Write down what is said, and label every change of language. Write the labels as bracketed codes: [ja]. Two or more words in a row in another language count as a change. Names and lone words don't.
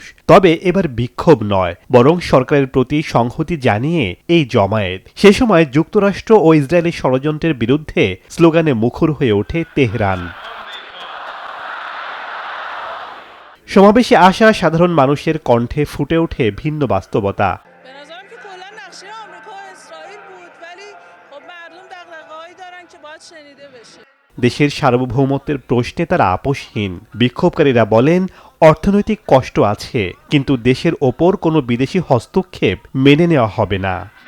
[bn] তবে এবার বিক্ষোভ নয়, বরং সরকারের প্রতি সংহতি জানিয়ে এই জমায়েত। সে সময় যুক্তরাষ্ট্র ও ইসরায়েলের ষড়যন্ত্রের বিরুদ্ধে স্লোগানে মুখর হয়ে ওঠে তেহরান। সমাবেশে আসা সাধারণ মানুষের কণ্ঠে ফুটে ওঠে ভিন্ন বাস্তবতা। [fa] به نظرم که کلا نقشه آمریکا و اسرائیل بود ولی خب مردم دغدغه‌هایی دارن که باید شنیده بشه. [bn] দেশের সার্বভৌমত্বের প্রশ্নে তারা আপোষহীন। বিক্ষোভকারীরা বলেন, অর্থনৈতিক কষ্ট আছে, কিন্তু দেশের ওপর কোনো বিদেশি হস্তক্ষেপ মেনে নেওয়া হবে না।